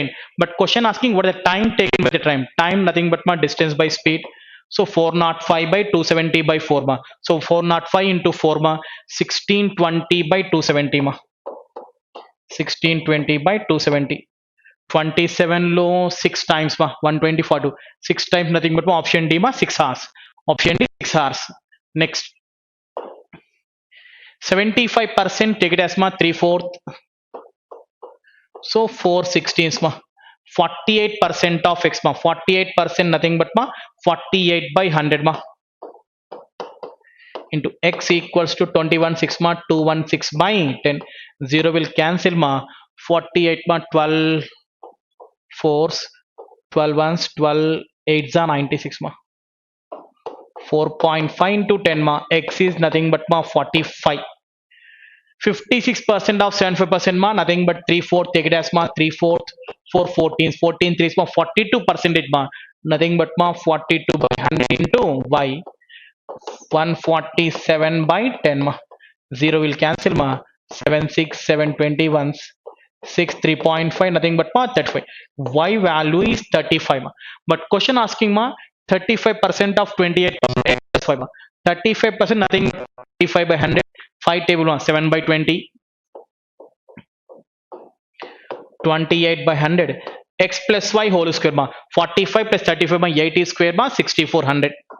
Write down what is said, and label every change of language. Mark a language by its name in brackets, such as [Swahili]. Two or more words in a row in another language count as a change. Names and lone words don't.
[English] But question asking what is the time taken by the train? Time nothing but distance by speed. So 405 by 270 by 4 ma. So 405 into 4 ma 1620 by 270 ma. 1620 by 270. 27 లో 6 times ma 120 6 times nothing but ma option D ma 6 hours. Option D 6 hours. Next 75% take it as ma 3/4. So 4/16 ma 48% of x ma 48% nothing but ma 48 by 100 ma into x equals to 21/6 ma 216 by 10. 0 will cancel ma 48 ma 12 fours 12 ones 12 eights are 96 ma 4.5 into 10 ma x is nothing but ma 45. 56% of 75% ma nothing but 3/4 take it as ma 3/4 4 14 14 3 ma 42 percentage ma nothing but ma 42 by 100 into y 147 by 10 ma 0 will cancel ma 7 6 7 21 6 3.5 nothing but ma 35. Y value is 35 ma. But question asking ma 35% of 28% plus 5 ma 35% nothing 35 by 100 5 table 1 7 by 20 28 by 100 x plus y whole square ma 45 plus 35 by 80 square ma 6400.